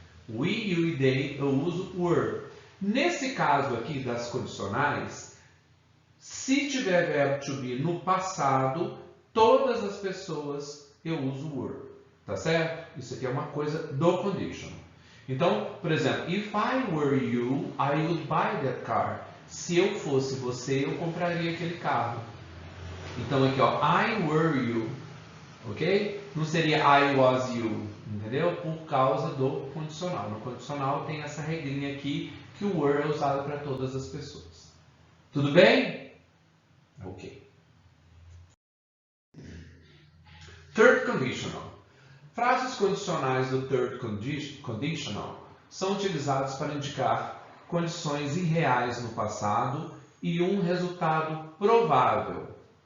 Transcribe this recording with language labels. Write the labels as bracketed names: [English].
[Portuguese] We, you e they eu uso were. Nesse caso aqui das condicionais, se tiver verbo to be no passado, todas as pessoas eu uso were. Tá certo? Isso aqui é uma coisa do conditional. Então, por exemplo, [English] if I were you, I would buy that car. [Portuguese] Se eu fosse você, eu compraria aquele carro. Então aqui, ó, [English] I were you, ok? [Portuguese] Não seria [English] I was you, [Portuguese] entendeu? Por causa do condicional. No condicional tem essa regrinha aqui que o were é usado para todas as pessoas. Tudo bem? Ok. Third conditional. Frases condicionais do third conditional são utilizadas para indicar condições irreais no passado e um resultado provável.